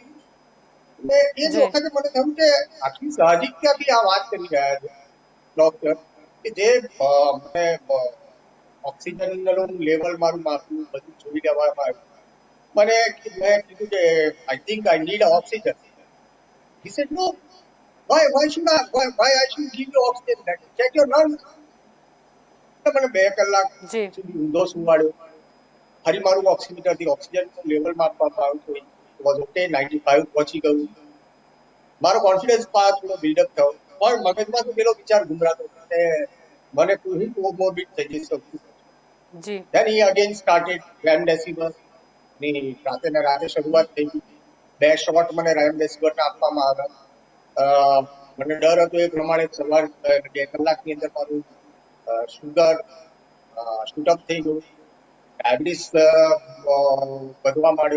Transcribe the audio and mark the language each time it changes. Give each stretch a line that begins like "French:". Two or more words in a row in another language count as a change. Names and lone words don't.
Gujarati: એટલે એ જ જી વખતે મને થયું કે આટલી સાહજિકતાથી આ વાત કરી રહ્યા છે ડોક્ટર કે જે મને ઓક્સિજનનું લેવલ મારું માપ્યું, બધું જોઈ લેવામાં આવ્યું. મેં કીધું કે
English: I think I need oxygen. He said, no. Why I should give you oxygen? Check your lungs.
Gujarati: મને 2 કલાક જી સુધી ઊંધો સુવાડ્યો. ફરી મારું ઓક્સિમીટરથી ઓક્સિજનનું લેવલ માપવામાં આવ્યું તો
English: it was okay,
Gujarati: 95 પહોંચી ગયું. મારો કોન્ફિડન્સ થોડો બિલ્ડઅપ થયો. પણ મગજમાં તો પેલો વિચાર ઘુમરાતો કે મને હું કોમોર્બિડ થઈ જઈ શકું. જી
English: Then he again started
Gujarati: રેમડેસિવિર ની રાતે શરૂઆત થઈ ગઈ. 2 શોટ મને રેમડેસિવિરના આપવામાં આવ્યા. મને ડર હતો એ પ્રમાણે સવાર 2 કલાકની અંદર મારું શુગર શૂટઅપ થઈ ગયું, ડાયાબિટીસ વધવા માંડ્યું,